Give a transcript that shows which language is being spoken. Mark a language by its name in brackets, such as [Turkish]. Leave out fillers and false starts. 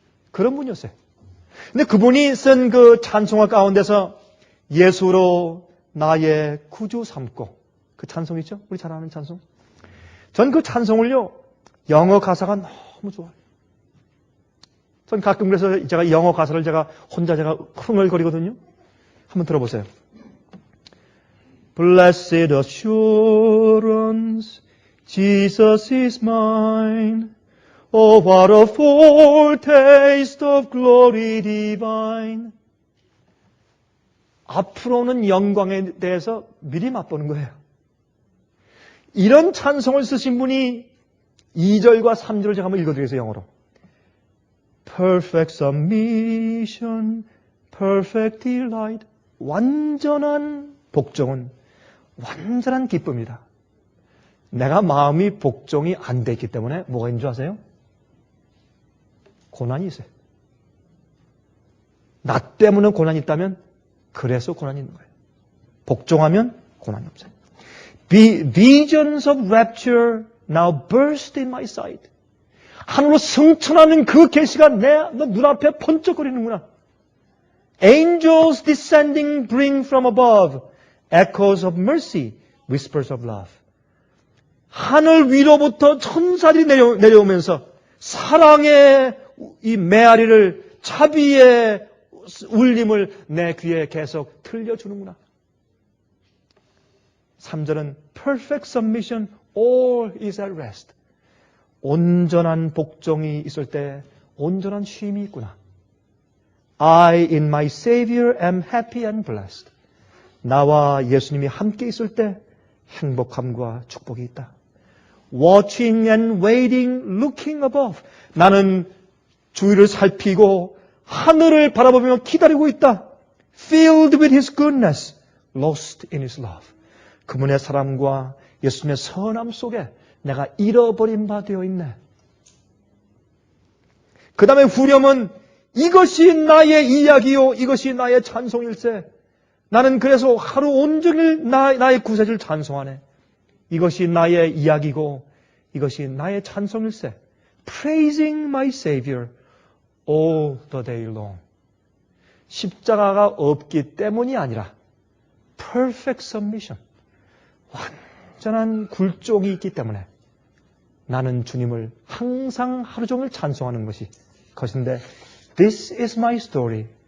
[Korean] 그런 분이었어요. 근데 그분이 쓴 그 찬송가 가운데서 예수로 나의 구주 삼고. 그 찬송 있죠? 우리 잘 아는 찬송. 전 그 찬송을요, 영어 가사가 너무 좋아요. 전 가끔 그래서 제가 영어 가사를 혼자 흥얼거리거든요. 한번 들어보세요. [English] Blessed assurance, Jesus is mine. Oh, what a foretaste of glory divine. [Korean] 앞으로는 영광에 대해서 미리 맛보는 거예요. 이런 찬송을 쓰신 분이 2절과 3절을 제가 한번 읽어드리겠어요, 영어로. [English] Perfect submission, perfect delight. [Korean] 완전한 복종은 완전한 기쁨이다. 내가 마음이 복종이 안 돼 있기 때문에 뭐가 있는 줄 아세요? 고난이 있어요. 나 때문에 고난이 있다면 그래서 고난이 있는 거예요. 복종하면 고난이 없어요. [English] Visions of rapture now burst in my sight. [Korean] 하늘로 승천하는 그 계시가 내 눈앞에 번쩍거리는구나. [English] Angels descending bring from above echoes of mercy, whispers of love. [Korean] 하늘 위로부터 천사들이 내려오면서 사랑의 이 메아리를, 자비의 울림을 내 귀에 계속 들려주는구나. [English] 3절은 perfect submission, all is at rest. [Korean] 온전한 복종이 있을 때 온전한 쉼이 있구나. [English] I in my Savior am happy and blessed. [Korean] 나와 예수님이 함께 있을 때 행복함과 축복이 있다. [English] Watching and waiting, looking above. [Korean] 나는 주위를 살피고 하늘을 바라보며 기다리고 있다. [English] Filled with His goodness, lost in His love. [Korean] 그분의 사랑과 예수님의 선함 속에 내가 잃어버린 바 되어 있네. 그 다음에 후렴은 이것이 나의 이야기요, 이것이 나의 찬송일세. 나는 그래서 하루 온종일 나의 구세주를 찬송하네. 이것이 나의 이야기고 이것이 나의 찬송일세. [English] Praising my Savior all the day long. [Korean] 십자가가 없기 때문이 아니라 [English] perfect submission. [Korean] 완전한 굴종이 있기 때문에 나는 주님을 항상 하루 종일 찬송하는 것인데 [English] This is my story.